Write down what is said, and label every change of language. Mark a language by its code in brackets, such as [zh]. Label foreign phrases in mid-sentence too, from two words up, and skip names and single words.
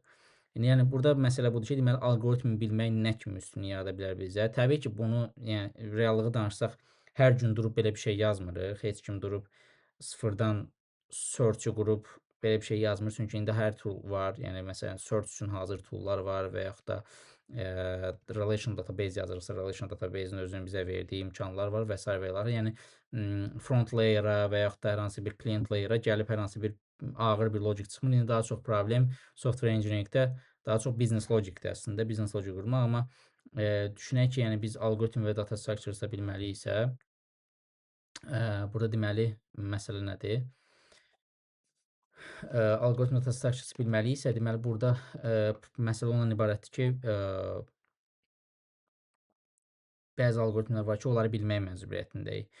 [az] Yəni burada məsələ budur ki, deməli alqoritmi bilmək nə kimi üstünlük yarada bilər bizə? Təbii ki, bunu yəni reallığı danışsaq, hər gün durub belə bir şey yazmırıq. Heç kim durub sıfırdan search-ü qurub belə bir şey yazmır. Çünki indi hər tool var. Yəni məsələn search üçün hazır toollar var və yaxud da [en] relation database [az] yazırıqsa, [en] relation database-in [az] özünün bizə verdiyi imkanlar var və s. və ilaxır. Yəni [en] front layer-a [az] və yaxud da hər hansı bir [en] client layer-a [az] gəlib hər hansı bir ağır bir logic çıxmır. İndi daha çox problem [en] software engineering-də [az] daha çox [en] business logic-dir [az] əslində. [en] Business logic [az] qurmaq, amma düşünək ki, yəni biz algoritm və [en] data structures-da [az] bilməliyiksə, burada deməli məsələ nədir? Algoritm [en] data structures [az] bilməliyiksə, deməli burada məsələ ondan ibarətdir ki, bəzi alqoritmlər var ki, onları bilmək məcburiyyətindəyik.